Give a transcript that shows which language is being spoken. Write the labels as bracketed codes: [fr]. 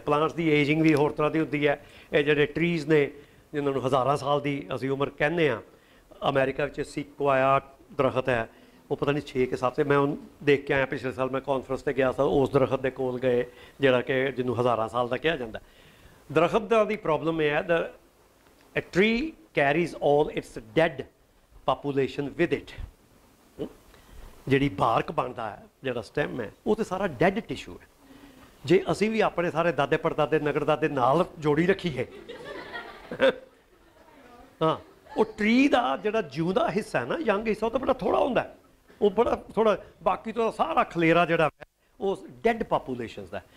[pa] Plants ਦੀ ageing ਵੀ ਹੋਰ ਤਰ੍ਹਾਂ ਦੀ ਹੁੰਦੀ ਹੈ। ਇਹ ਜਿਹੜੇ ਟਰੀਜ਼ ਨੇ ਜਿਨ੍ਹਾਂ ਨੂੰ ਹਜ਼ਾਰਾਂ ਸਾਲ ਦੀ ਅਸੀਂ ਉਮਰ ਕਹਿੰਦੇ ਹਾਂ, ਅਮਰੀਕਾ ਵਿੱਚ ਸੀਕੁਆਇਆ ਦਰਖਤ ਹੈ, ਉਹ ਪਤਾ ਨਹੀਂ 6 ਕਿ 7, ਮੈਂ ਉਹਨੂੰ ਦੇਖ ਕੇ ਆਇਆ ਪਿਛਲੇ ਸਾਲ, ਮੈਂ ਕਾਨਫਰੰਸ 'ਤੇ ਗਿਆ ਸੀ, ਉਸ ਦਰਖਤ ਦੇ ਕੋਲ ਗਏ ਜਿਹੜਾ ਕਿ ਜਿਹਨੂੰ ਹਜ਼ਾਰਾਂ ਸਾਲ ਦਾ ਕਿਹਾ ਜਾਂਦਾ। ਦਰਖਤ ਦਾ ਦੀ ਪ੍ਰੋਬਲਮ ਇਹ ਹੈ, [en] a tree carries all its dead population with it। [pa] ਜਿਹੜੀ ਬਾਰਕ ਬਣਦਾ ਹੈ, ਜਿਹੜਾ ਸਟੈਮ ਹੈ, ਉਹ ਤੇ ਸਾਰਾ ਡੈਡ ਟਿਸ਼ੂ ਹੈ। ਜੇ ਅਸੀਂ ਵੀ ਆਪਣੇ ਸਾਰੇ ਦਾਦੇ ਪੜਦਾਦੇ ਨਗੜਦਾਦੇ ਨਾਲ ਜੋੜੀ ਰੱਖੀਏ ਹਾਂ, ਉਹ ਟਰੀ ਦਾ ਜਿਹੜਾ ਜਿਉਂਦਾ ਹਿੱਸਾ ਹੈ ਨਾ, ਯੰਗ ਹਿੱਸਾ, ਉਹ ਤਾਂ ਬੜਾ ਥੋੜ੍ਹਾ ਹੁੰਦਾ, ਉਹ ਬੜਾ ਥੋੜ੍ਹਾ, ਬਾਕੀ ਤੋਂ ਸਾਰਾ ਖਲੇਰਾ ਜਿਹੜਾ ਹੈ ਉਹ ਡੈਡ ਪਾਪੂਲੇਸ਼ਨਸ ਦਾ।